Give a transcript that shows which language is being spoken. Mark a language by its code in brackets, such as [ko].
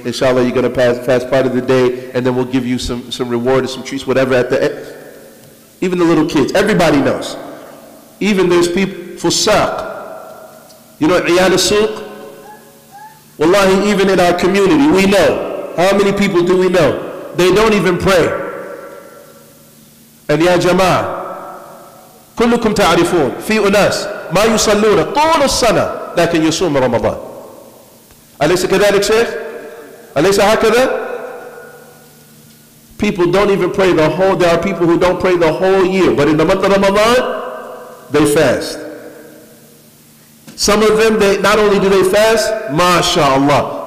[en] Inshallah you're going to fast part of the day, and then we'll give you some reward or some treats, whatever at the end. Even the little kids, everybody knows. Even there's people, fusaq. You know, Iyal al-Suq? Wallahi, even in our community, we know. How many people do we know? They don't even pray. [ar] And ya jama'ah, كلكم تعرفون في أناس ما يصلون طول السنة لكن يصوم رمضان. أليس كذلك شيخ؟ أليس هكذا؟ [en] People don't even pray the whole, there are people who don't pray the whole year, but in the month of Ramadan, they fast. Some of them, not only do they fast, mashallah,